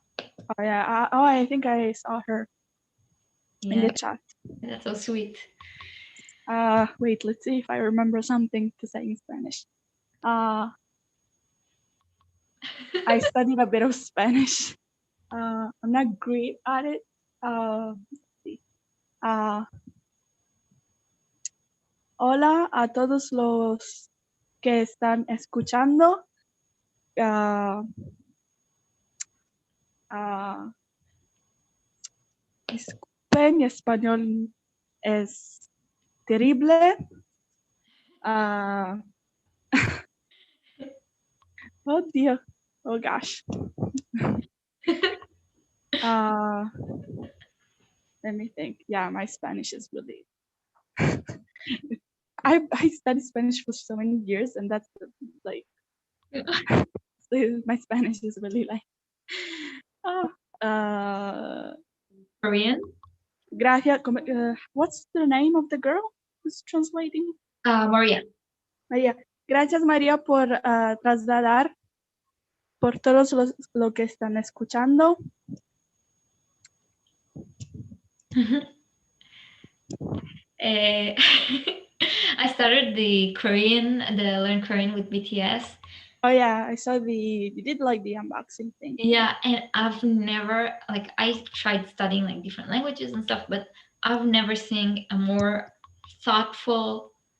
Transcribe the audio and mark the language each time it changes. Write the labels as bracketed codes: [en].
[en] Oh yeah. Oh, I think I saw her in Yeah. the chat. That's so sweet. Wait. Let's see if I remember something to say in Spanish. Uh, I studied a bit of Spanish. I'm not great at it. Let's see. [es] Uh, Hola a todos los que están escuchando. Uh, uh, Disculpen, mi español es terrible. [en] Uh, oh dear. Oh gosh. Uh, Let me think. Yeah, my Spanish is really. I studied Spanish for so many years, and that's like my Spanish is really like. Oh, Korean? [es] gracias. [en] What's the name of the girl who's translating? Maria. María. [es] Gracias, María, por trasladar, por todos los lo que están escuchando. [en] Eh, I started the Learn Korean with BTS. Oh yeah, I saw you did like the unboxing thing. Yeah, and I've never like I tried studying like different languages and stuff, but I've never seen a more thoughtful